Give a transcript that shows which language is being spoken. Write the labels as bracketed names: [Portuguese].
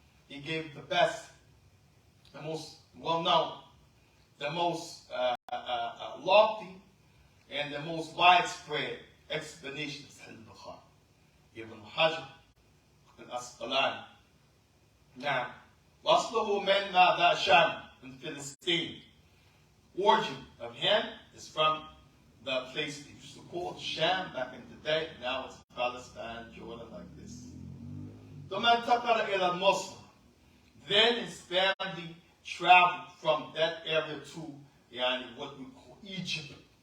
[English] He gave the best, the most well-known, the most lofty, and the most widespread explanation of Sahih al-Bukhari. Ibn Hajar al-Asqalani. [Arabic] Now, وَأَصْلُهُ مِنْ مَاذَا شَامٍ [English] in Philistine. Origin of him is from the place they used to call Sham back in the day. Now it's Palestine, Jordan, like this. [Arabic] ثُمَّ انتقل إلى مصر. [English] Then his family traveled from that area to what we call Egypt.